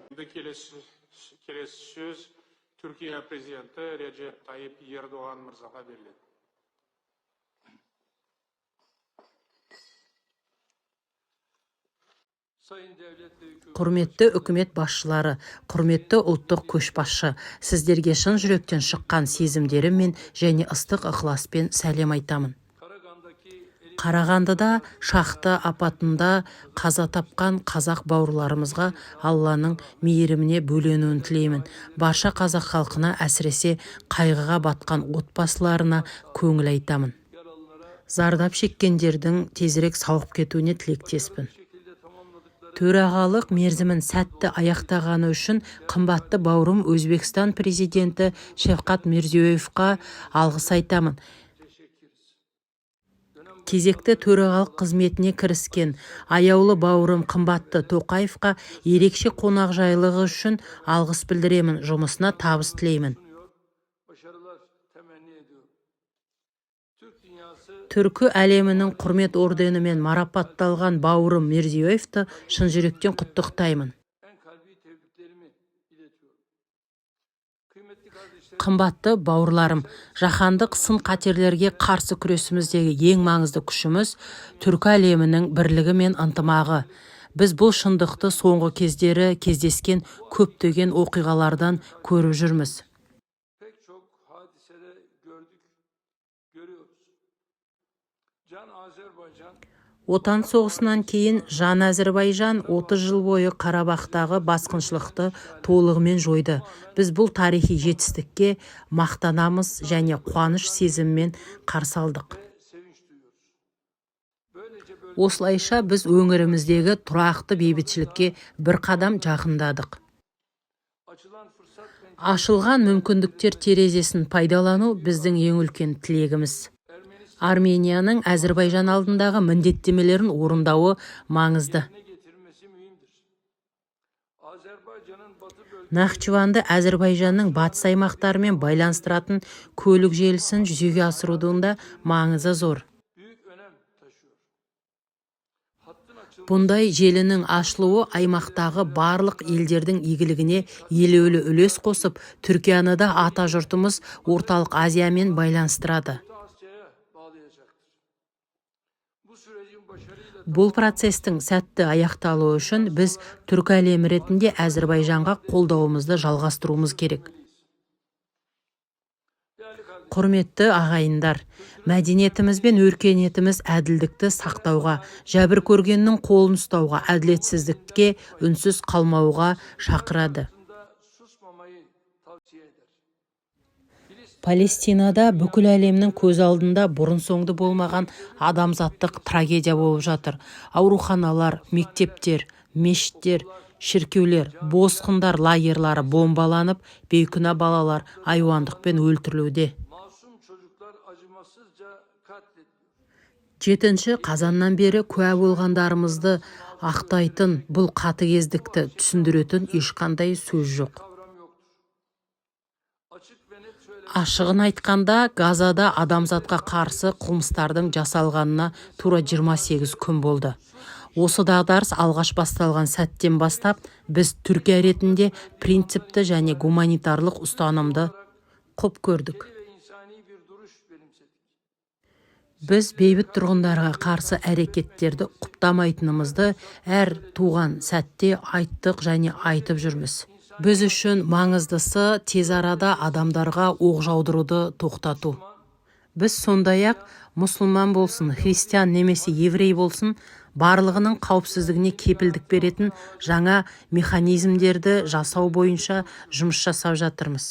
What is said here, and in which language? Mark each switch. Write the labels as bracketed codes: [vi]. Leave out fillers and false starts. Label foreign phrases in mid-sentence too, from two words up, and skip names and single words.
[kk] келесі сөз Түркия президенті Recep Tayyip Erdoğan мырзаға беріледі. [tr] Sayın devlet ve hükümet [kk] Құрметті үкімет басшылары, құрметті ұлттық көшбасшы, сіздерге шын жүректен шыққан сезімдеріммен және ыстық ықыласпен сәлем айтамын. [tr] Karagandaki [kk] Қарағандыда шахта апатында қаза тапқан қазақ бауырларымызға Алланың мейіріміне бөленуін тілеймін. Барша қазақ халқына, әсіресе қайғыға батқан отбасыларына көңіл айтамын. Зардап шеккендердің тезірек сауығып кетуіне тілектеспін. [tr] şekilde tamamladıkları [kk] Төрағалық мерзімін сәтті аяқтағаны үшін қымбатты бауырым Өзбекстан президенті Шевкат Мирзиёевқа алғыс айтамын. Кезекті төрағалық қызметіне кіріскен аяулы бауырым қымбатты Тоқаевқа ерекше қонақжайлығы үшін алғыс білдіремін, жұмысына табыс тілеймін. [tr] başarılar temenni ediyorum. Türk dünyası [kk] Түркі әлемінің құрмет орденімен марапатталған бауырым Мирзиёевті шын жүректен құттықтаймын. [tr] en kalbi tebriklerimi iletiyorum. Kıymetli kardeşlerim, [kk] Қымбатты бауырларым, жаһандық сын-қатерлерге қарсы күресіміздегі ең маңызды күшіміз түркі әлемінің бірлігі мен ынтымағы. Біз бұл шындықты соңғы кездері кездескен көптеген оқиғалардан көріп жүрміз. [tr] pek çok hadisede görüyoruz. Can Azerbaycan [kk] Отан соғысынан кейін Жан Әзірбайжан 30 жыл бойы Қарабақтағы басқыншылықты толығымен жойды. Біз бұл тарихи жетістікке мақтанамыз және қуаныш сезіммен қарсы алдық. [tr] sevinç duyuyoruz. Böylece [kk] Осылайша біз өңіріміздегі тұрақты бейбітшілікке бір қадам жақындадық. [tr] açılan fırsat ve [kk] Ашылған мүмкіндіктер терезесін пайдалану біздің ең үлкен тілегіміз. Арменияның Әзірбайжан алдындағы міндеттемелерін орындауы маңызды. [tr] yerine getirilmesi mühimdir. Azerbaycan'ın batı bölgesinde [kk] Нахчыванды Әзірбайжанның батыс аймақтарымен байланыстыратын көлік желісін жүзеге асырудың да маңызы зор. [tr] büyük önem taşıyor. Hattın açılması [kk] Бұндай желінің ашылуы аймақтағы барлық елдердің игілігіне елеулі үлес қосып, Түркияны да ата жұртымыз Орталық Азиямен байланыстырады. [tr] Orta Asya'ya bağlayacaktır. Bu sürecin başarıyla [kk] Бұл процестің сәтті аяқталуы үшін біз түркі әлемі ретінде Әзірбайжанға қолдауымызды жалғастыруымыз керек. [tr] değerli kardeşlerim, [kk] Құрметті ағайындар, мәдениетіміз бен өркениетіміз әділдікті сақтауға, жәбір көргеннің қолын ұстауға, әділетсіздікке үнсіз қалмауға шақырады. [tr] da susmamayı tavsiye eder. [kk] Палестинада бүкіл әлемнің көз алдында бұрын-соңды болмаған адамзаттық трагедия болып жатыр. Ауруханалар, мектептер, мешіттер, шіркеулер, босқындар лагерлары бомбаланып, бейкүнә балалар айуандықпен өлтірілуде. [tr] Masum çocuklar acımasızca katlediliyor. [kk] 7 қазаннан бері куә болғандарымызды ақтайтын бұл қатыгездікті түсіндіретін ешқандай сөз жоқ. [tr] Kavram yoktur. Açık ve net söyle. [kk] Ашығын айтқанда, Газада адамзатқа қарсы қылмыстардың жасалғанына тура 28 күн болды. Осы дағдарыс алғаш басталған сәттен бастап, біз Түркия ретінде принципті және гуманитарлық ұстанымды құп көрдік. [tr] Ve insani bir duruş benimsedik. [kk] Біз бейбіт тұрғындарға қарсы әрекеттерді құптамайтынымызды әр туған сәтте айттық және айтып жүрміз. Біз үшін маңыздысы тез арада адамдарға оқ жаудыруды тоқтату. Біз сондай-ақ мұсылман болсын, христиан немесе еврей болсын, барлығының қауіпсіздігіне кепілдік беретін жаңа механизмдерді жасау бойынша жұмыс жасап жатырмыз.